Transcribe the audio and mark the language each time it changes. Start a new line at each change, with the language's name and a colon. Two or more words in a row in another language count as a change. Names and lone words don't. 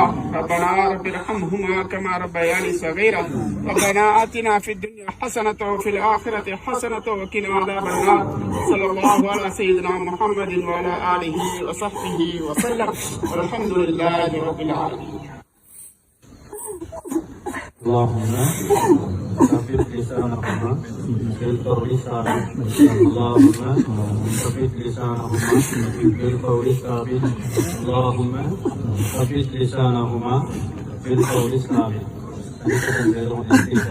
Arabic: ربنا رب ارحمهما كما ربياني صغيرا. ربنا آتنا في الدنيا حسنة وفي الآخرة حسنة وقنا عذاب النار. صلى الله على سيدنا محمد وعلى آله وصحبه وسلم. والحمد لله رب العالمين. اللهم ثبت لسانهما بالقول الثابت. اللهم ثبت لسانهما بالقول الثابت. اللهم ثبت لسانهما بالقول الثابت.